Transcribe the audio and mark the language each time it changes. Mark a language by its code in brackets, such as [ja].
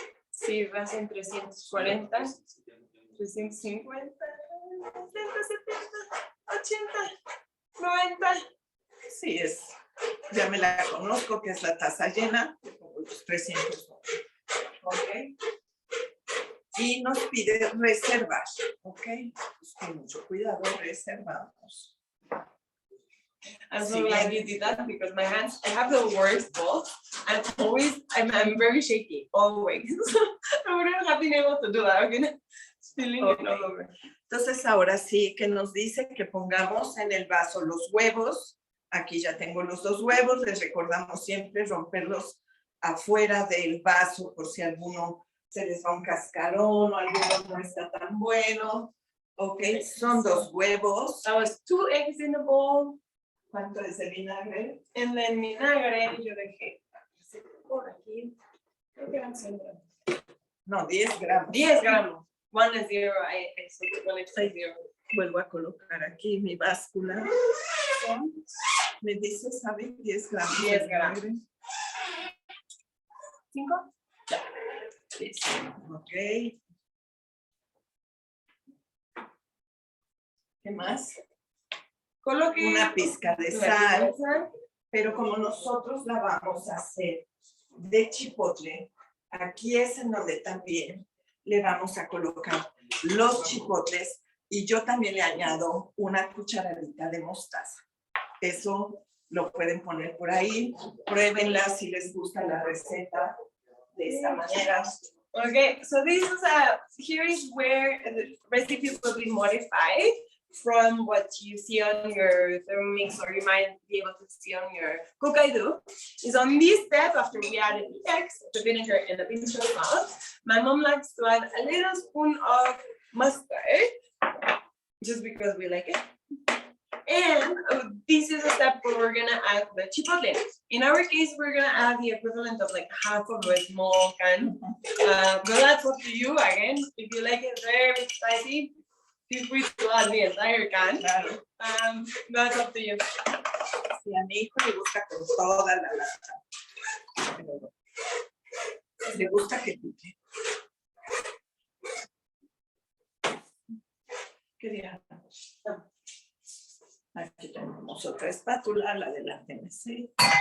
[es] Sí, vas en 340, 350, 60, 70, 80, 90. Sí, ya me la conozco, que es la taza llena, los 300. Ok. Y nos pide reservar, ok. Pues con mucho cuidado reservamos. [en] I'm so glad you did that, because my hands, I have the worst balls, and always, I'm very shaky, always. I wouldn't have been able to do that. I'm spilling it all over. [es] Entonces ahora sí que nos dice que pongamos en el vaso los huevos. Aquí ya tengo los 2 huevos, les recordamos siempre romperlos afuera del vaso por si alguno se les va un cascarón o alguno no está tan bueno. Ok, son 2 huevos. [en] That was 2 eggs in the bowl. [es] ¿Cuánto es el vinagre? En el vinagre yo dejé por aquí, creo que eran 100 gramos. No, 10 gramos. 10 gramos. [en] 1 is 0, I said 1 extra 0. [es] Vuelvo a colocar aquí mi báscula. Me dice, ¿sabe? 10 gramos. 10 gramos. 5. Listo. Ok. ¿Qué más? Coloque una pizca de sal, pero como nosotros la vamos a hacer de chipotle, aquí es en donde también le vamos a colocar los chipotles, y yo también le añado una cucharadita de mostaza. Eso lo pueden poner por ahí, pruébenla si les gusta la receta de esta manera. [en] Okay, so this is here is where the recipe will be modified from what you see on your Thermomix, or you might be able to see on your cook I do, is on this step, after we added the eggs, the vinegar, and a pinch of salt, my mom likes to add a little spoon of mustard, just because we like it. And this is a step where we're gonna add the chipotle. In our case, we're gonna add the equivalent of like half of a small can. But that's up to you. Again, if you like it very spicy, feel free to add the entire can. [es] Claro. [en] That's up to you. [es] Sí, a mi hijo le gusta con toda la lata. Le gusta que pique. ¿Qué día? Aquí tenemos otra espátula, la de la TNC.